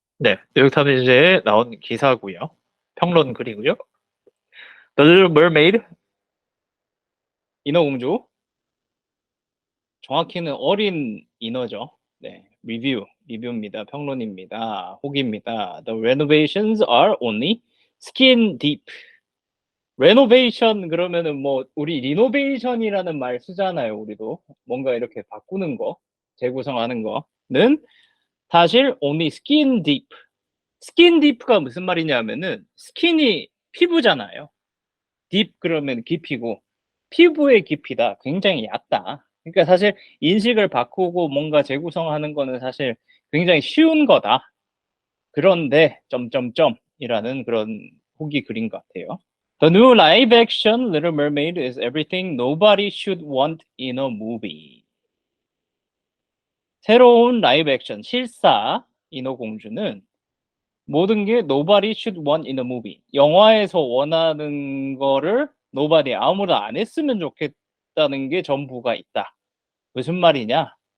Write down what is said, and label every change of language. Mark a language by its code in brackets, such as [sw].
[ko] 네, 뉴욕타임즈에 나온 기사고요. 평론 글이고요. [en] The Little Mermaid, 인어공주. [ko] 정확히는 어린 인어죠. 네, 리뷰입니다. 평론입니다. 호기입니다. [en] The renovations are only skin deep. [ko] 레노베이션 그러면은 뭐 우리 리노베이션이라는 말 쓰잖아요. 우리도 뭔가 이렇게 바꾸는 거, 재구성하는 거는 사실 only skin deep. 스킨 딥가 무슨 말이냐면은 스킨이 피부잖아요. 딥 그러면 깊이고 피부의 깊이다. 굉장히 얕다. 그러니까 사실 인식을 바꾸고 뭔가 재구성하는 거는 사실 굉장히 쉬운 거다. 그런데 점점점이라는 그런 후기 글인 것 같아요. [en] The new live action Little Mermaid is everything nobody should want in a movie. [ko] 새로운 라이브 액션 실사 인어공주는 모든 게 nobody should want in a movie. 영화에서 원하는 거를 nobody 아무도 안 했으면 좋겠다는 게 전부가 있다. 무슨 말이냐?